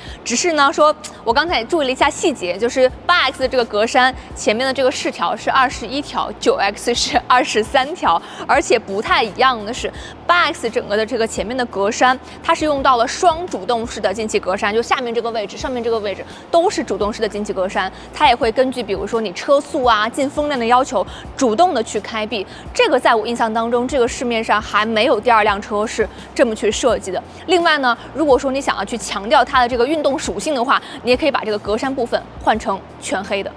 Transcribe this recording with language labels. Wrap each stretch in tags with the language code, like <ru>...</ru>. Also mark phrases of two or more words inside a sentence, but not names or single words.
<zh>只是呢，說我剛才也注意了一下細節，就是 8X 的這個格柵前面的這個飾條是21條，9X 是23條，而且不太一樣的是，8X 整個的這個前面的格柵，它是用到了雙主動式的进气格栅，就下面這個位置、上面這個位置都是主動式的進气格柵，它也會根據比如說你車速啊、進風量的要求，主動的去開閉，這個在我印象當中，這個市面上還沒有第二輛車是這麼去設計的。另外呢，如果說你想要去強調它的這個運動屬性的話，你也可以把這個格柵部分換成全黑的。</zh>